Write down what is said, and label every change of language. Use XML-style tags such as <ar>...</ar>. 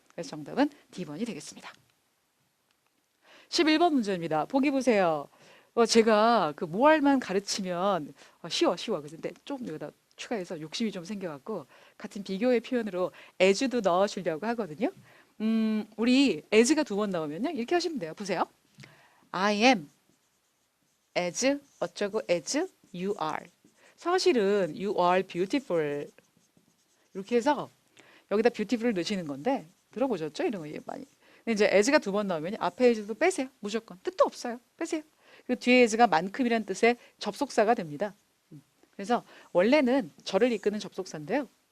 <ko>그래서 정답은 D번이 되겠습니다. 11번 문제입니다. 보기 보세요. 제가 그 모알만 가르치면 쉬워. 근데 좀 여기다 추가해서 욕심이 좀 생겨갖고 같은 비교의 표현으로 as도 넣어주려고 하거든요. 우리 as가 두 번 나오면요. 이렇게 하시면 돼요. 보세요.</ko> <en>I am as</en> <ko>어쩌고</ko> <en>as you are. 사실은 you are beautiful.</en> <ko>이렇게 해서 여기다 beautiful을 넣으시는 건데 들어보셨죠? 이런 거 많이. 근데 이제 as가 두 번 나오면 앞에 as도 빼세요. 무조건. 뜻도 없어요. 빼세요. 그리고 뒤에 as가 만큼이란 뜻의 접속사가 됩니다. 그래서 원래는 저를 이끄는 접속사인데요.</ko>